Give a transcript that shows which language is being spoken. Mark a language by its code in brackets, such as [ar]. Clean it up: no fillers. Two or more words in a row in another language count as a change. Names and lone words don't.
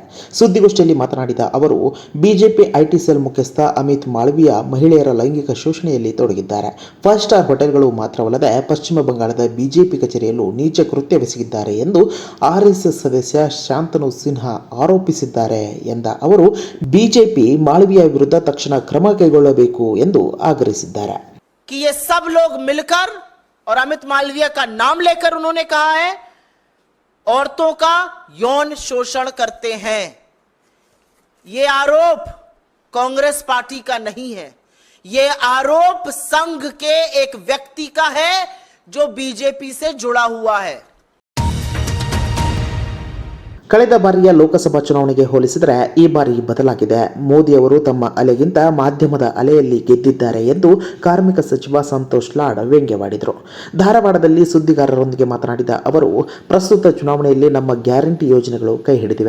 [kn] ಸುದ್ದಿಗೋಷ್ಠಿಯಲ್ಲಿ ಮಾತನಾಡಿದ ಅವರು, ಬಿಜೆಪಿ [en] IT cell [kn] ಮುಖ್ಯಸ್ಥ ಅಮಿತ್ ಮಾಳವಿಯಾ ಮಹಿಳೆಯರ ಲೈಂಗಿಕ ಶೋಷಣೆಯಲ್ಲಿ ತೊಡಗಿದ್ದಾರೆ. 5 [en] star hotels [kn] ಮಾತ್ರವಲ್ಲದೆ ಪಶ್ಚಿಮ ಬಂಗಾಳದ ಬಿಜೆಪಿ ಕಚೇರಿಯಲ್ಲೂ ನೀಚ ಕೃತ್ಯವೆಸಗಿದ್ದಾರೆ ಎಂದು ಆರ್ಎಸ್ಎಸ್ ಸದಸ್ಯ ಶಾಂತನು ಸಿನ್ಹಾ ಆರೋಪಿಸಿದ್ದಾರೆ ಎಂದ ಅವರು, ಬಿಜೆಪಿ ಮಾಳವಿಯಾ ವಿರುದ್ಧ ತಕ್ಷಣ ಕ್ರಮ ಕೈಗೊಳ್ಳಬೇಕು ಎಂದು ಆಗ್ರಹಿಸಿದ್ದಾರೆ. [hi] कि ये सब लोग मिलकर और अमित मालविया का नाम लेकर उन्होंने कहा है औरतों का यौन शोषण करते हैं. ये आरोप कांग्रेस पार्टी का नहीं है, ये आरोप संघ के एक व्यक्ति का है जो बीजेपी से जुड़ा हुआ है. [kn] ಕಳೆದ ಬಾರಿಯ ಲೋಕಸಭಾ ಚುನಾವಣೆಗೆ ಹೋಲಿಸಿದರೆ ಈ ಬಾರಿ ಬದಲಾಗಿದೆ. ಮೋದಿ ಅವರು ತಮ್ಮ ಅಲೆಗಿಂತ ಮಾಧ್ಯಮದ ಅಲೆಯಲ್ಲಿ ಗೆದ್ದಿದ್ದಾರೆ ಎಂದು ಕಾರ್ಮಿಕ ಸಚಿವ ಸಂತೋಷ್ ಲಾಡ್ ವ್ಯಂಗ್ಯವಾಡಿದರು. ಧಾರವಾಡದಲ್ಲಿ ಸುದ್ದಿಗಾರರೊಂದಿಗೆ ಮಾತನಾಡಿದ ಅವರು, ಪ್ರಸ್ತುತ ಚುನಾವಣೆಯಲ್ಲಿ ನಮ್ಮ ಗ್ಯಾರಂಟಿ ಯೋಜನೆಗಳು ಕೈ ಹಿಡಿದಿವೆ.